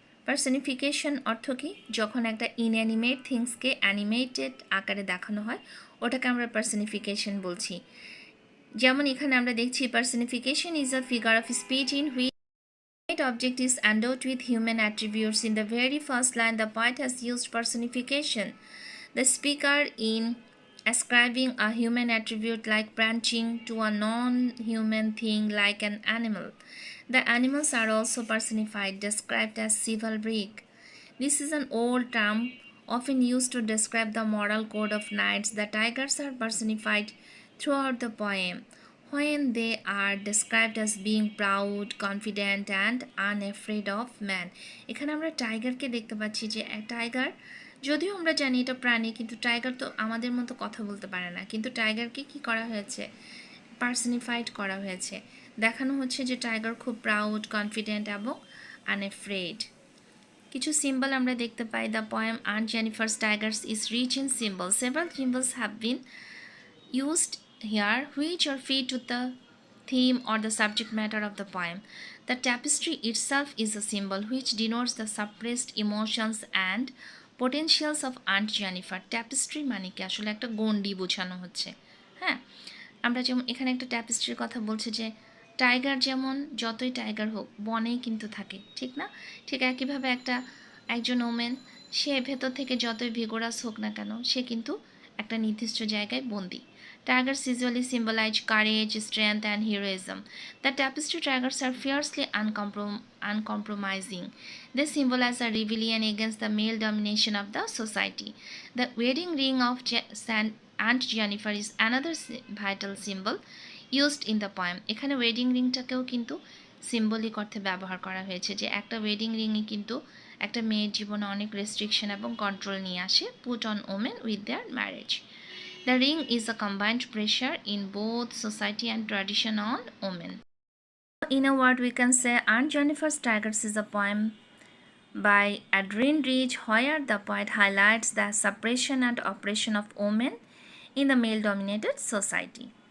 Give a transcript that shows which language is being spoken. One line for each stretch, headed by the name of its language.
Bangla: Personification অর্থ কি, যখন একটা ইনঅ্যানিমেট থিংসকে অ্যানিমেটেড আকারে দেখানো হয় ওটাকে আমরা পার্সনিফিকেশন বলছি। যেমন এখানে আমরা দেখছি
English: Personification is a figure of speech in which object is endowed with human attributes. In the very first line, the poet has used personification. The speaker, in ascribing a human attribute like branching to a non-human thing like an animal. The animals are also personified, described as chivalric. This is an old term often used to describe the moral code of knights. The tigers are personified throughout the poem, when they are described as being proud, confident and unafraid of man.
Bangla: এখানে আমরা টাইগারকে দেখতে পাচ্ছি যে tiger, যদিও আমরা জানি এটা প্রাণী, কিন্তু টাইগার তো আমাদের মতো কথা বলতে পারে না, কিন্তু টাইগারকে কি করা হয়েছে, পার্সনিফাইড করা হয়েছে। দেখানো হচ্ছে যে টাইগার খুব প্রাউড, কনফিডেন্ট এবং আনএফ্রেড। কিছু সিম্বল আমরা দেখতে পাই।
English: The poem Aunt Jennifer's Tigers is rich in symbol. Several symbols have been used here which are fit to the theme or the subject matter of the poem. The tapestry itself is a symbol which denotes the suppressed emotions and potentials of Aunt Jennifer.
Bangla: Tapestry মানে কি আসলে একটা গণ্ডি বোঝানো হচ্ছে। হ্যাঁ, আমরা যেমন এখানে একটা ট্যাপিস্ট্রির কথা বলছে যে টাইগার যেমন যতই টাইগার হোক বনেই কিন্তু থাকে, ঠিক না? ঠিক একইভাবে একজন ওমেন সে ভেতর থেকে যতই ভিগোরাস হোক না কেন সে কিন্তু একটা নির্দিষ্ট জায়গায় বন্দি।
English: Tigers usually symbolize courage, strength, and heroism. The tapestry tigers are fiercely uncompromising. They symbolize a rebellion against the male domination of the society. The wedding ring of Aunt Jennifer is another vital symbol used in the poem.
Bangla: এখানে wedding রিংটাকেও কিন্তু symbolic অর্থে ব্যবহার করা হয়েছে, যে একটা wedding রিংই কিন্তু একটা মেয়ের জীবনে অনেক রেস্ট্রিকশন এবং কন্ট্রোল নিয়ে আসে,
English: Put on women with their marriage. The ring is a combined pressure in both society and tradition on women. In a word, we can say Aunt Jennifer's Tigers is a poem by Adrienne where the poet highlights the suppression and oppression of women in the male dominated society.